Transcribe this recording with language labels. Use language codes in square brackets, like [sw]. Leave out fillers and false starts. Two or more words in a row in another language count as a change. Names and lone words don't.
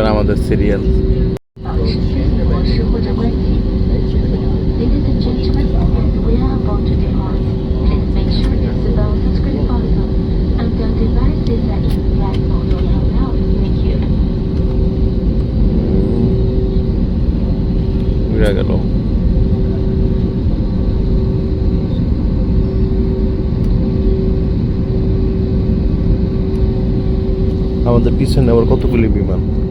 [bn] আমাদের সিরিয়াল। [zh] 模式或者关机。 [en] Ladies and gentlemen, we are about to depart. Please make sure to seatbelt the screen button and your devices are in flight mode now. Thank you. [bn] ঘুরে গেল। আমাদের পিছনে আবার কতগুলি বিমান।